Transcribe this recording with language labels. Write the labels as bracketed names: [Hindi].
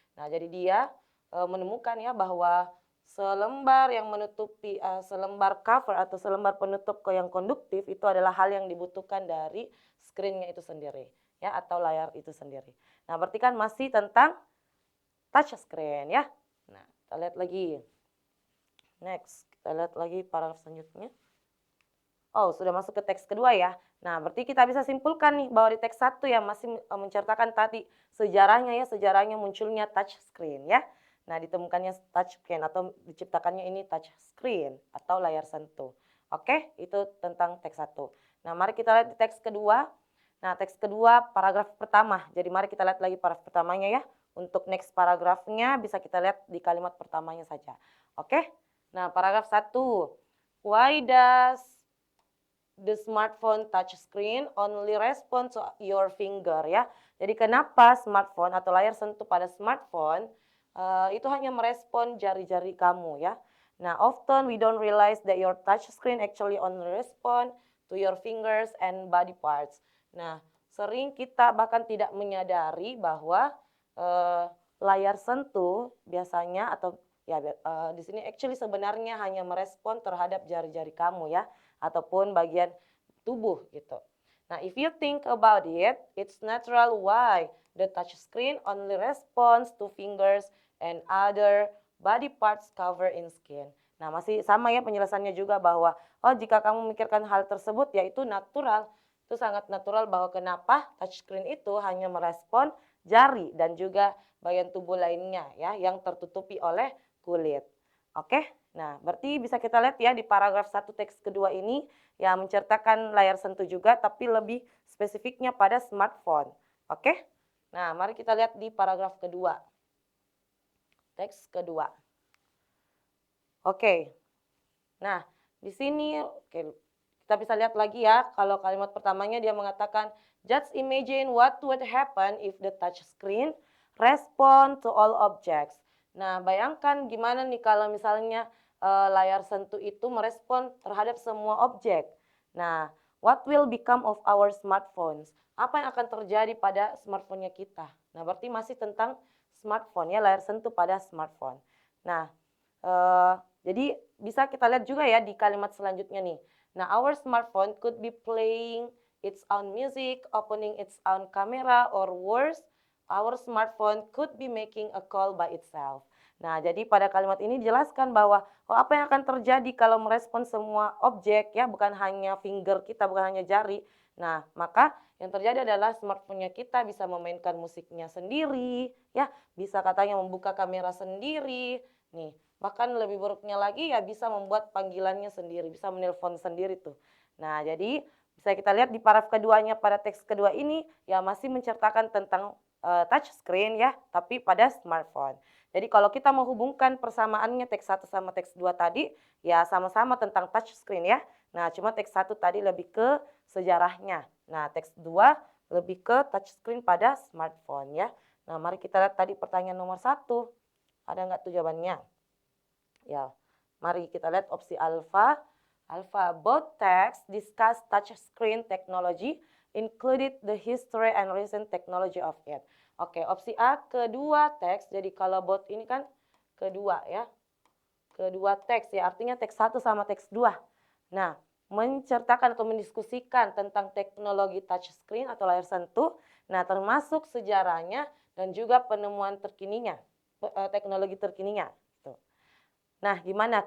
[Indonesian] Nah, jadi dia menemukan ya bahwa selembar yang menutupi selembar cover atau selembar penutup yang konduktif itu adalah hal yang dibutuhkan dari screen-nya itu sendiri ya atau layar itu sendiri. Nah, berarti kan masih tentang touch screen ya. Nah, kita lihat lagi. Next, kita lihat lagi paragraf selanjutnya. Oh, sudah masuk ke teks kedua ya. Nah, berarti kita bisa simpulkan nih bahwa di teks 1 ya masih menceritakan tadi sejarahnya munculnya touch screen ya. Nah, ditemukannya touch screen atau diciptakannya ini touch screen atau layar sentuh. Oke, itu tentang teks 1. Nah, mari kita lihat di teks kedua. Nah, teks kedua paragraf pertama. Jadi mari kita lihat lagi paragraf pertamanya ya. Untuk next paragrafnya bisa kita lihat di kalimat pertamanya saja. Oke. Nah, paragraf 1. [English] Why does the smartphone touch screen only respond to your finger ya. [Indonesian] Jadi kenapa smartphone atau layar sentuh pada smartphone itu hanya merespon jari-jari kamu ya. [English] Nah, often we don't realize that your touch screen actually only respond to your fingers and body parts. [Indonesian] Nah, sering kita bahkan tidak menyadari bahwa layar sentuh biasanya atau ya di sini actually sebenarnya hanya merespon terhadap jari-jari kamu ya ataupun bagian tubuh gitu. [English] Nah, if you think about it, it's natural why the touch screen only responds to fingers and other body parts cover in skin. [Indonesian] Nah, masih sama ya penjelasannya juga bahwa jika kamu memikirkan hal tersebut ya itu natural. Itu sangat natural bahwa kenapa touch screen itu hanya merespon jari dan juga bagian tubuh lainnya ya yang tertutupi oleh kulit. Oke, nah berarti bisa kita lihat ya di paragraf 1 teks kedua ini ya menceritakan layar sentuh juga tapi lebih spesifiknya pada smartphone. Oke, nah mari kita lihat di paragraf kedua. Teks kedua. Oke, nah di sini kita bisa lihat lagi ya kalau kalimat pertamanya dia mengatakan [English] just imagine what would happen if the touch screen respond to all objects. [Indonesian] Nah, bayangkan gimana nih kalau misalnya layar sentuh itu merespon terhadap semua objek. [English] Nah, what will become of our smartphones? [Indonesian] Apa yang akan terjadi pada smartphone-nya kita? Nah, berarti masih tentang smartphone ya, layar sentuh pada smartphone. Nah, jadi bisa kita lihat juga ya di kalimat selanjutnya nih. [English] Nah, our smartphone could be playing its own music, opening its own camera, or worse, our smartphone could be making a call by itself. [Indonesian] Nah, jadi pada kalimat ini dijelaskan bahwa apa yang akan terjadi kalau merespon semua objek ya, bukan hanya finger kita, bukan hanya jari. Nah, maka yang terjadi adalah smartphone-nya kita bisa memainkan musiknya sendiri, ya, bisa katanya membuka kamera sendiri. Nih, bahkan lebih buruknya lagi ya bisa membuat panggilannya sendiri, bisa menelpon sendiri tuh. Nah, jadi bisa kita lihat di paragraf keduanya pada teks kedua ini ya masih menceritakan tentang touch screen ya, tapi pada smartphone. Jadi kalau kita menghubungkan persamaannya teks 1 sama teks 2 tadi, ya sama-sama tentang touch screen ya. Nah, cuma teks 1 tadi lebih ke sejarahnya. Nah, teks 2 lebih ke touch screen pada smartphone ya. Nah, mari kita lihat tadi pertanyaan nomor 1. Ada nggak tuh jawabannya? Ya, mari kita lihat opsi alfa. [English] Alpha, both texts discuss touchscreen technology, included the history and recent technology of it. [Indonesian] Oke, opsi A, kedua teks. Jadi kalau both ini kan kedua ya. Kedua teks ya, artinya teks 1 sama teks 2. Nah, menceritakan atau mendiskusikan tentang teknologi touchscreen atau layar sentuh. Nah, termasuk sejarahnya dan juga penemuan terkininya, teknologi terkininya. Nah, gimana?